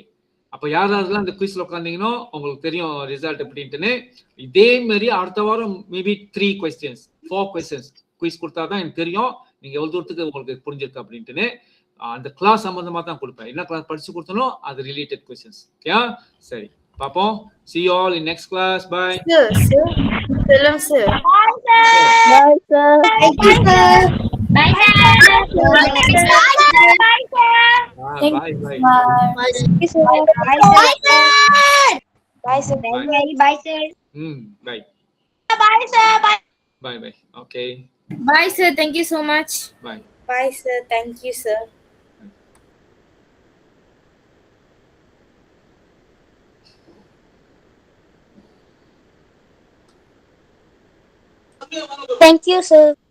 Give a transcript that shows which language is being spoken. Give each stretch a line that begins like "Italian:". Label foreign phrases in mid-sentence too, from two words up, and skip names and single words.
Tamil: அப்ப யாரெல்லாம் இந்த குவிஸ்ல உட்கார்ந்தீங்களோ உங்களுக்கு தெரியும் ரிசல்ட் எப்படின்னு. இதே மாதிரி அடுத்த வாரம் மேபி 3 questions 4 questions குவிஸ் கொடுத்தாதான் எனக்கு தெரியும் நீங்க எவ்வளவு தூரத்துக்கு உங்களுக்கு புரிஞ்சிருக்கு அப்படின்ட்டு. அந்த கிளாஸ் சம்பந்தமா தான் கொடுப்பேன். என்ன கிளாஸ் படிச்சு கொடுத்தனோ அது
English: related questions.
Tamil: ஓகே சரி பாப்போம்.
English: see you all in next class. Bye. Sir. Salam sir. Bye, sir. Bye, sir. Thank you, sir. Bye, sir. Bye, sir. Bye, sir. Bye. Bye. Bye, sir. Bye, sir. Bye, sir. Bye, sir. Bye. Bye, sir. Bye. Bye. Okay. Bye sir. Thank you so much. Bye. Bye sir. Thank you sir. Thank you, sir.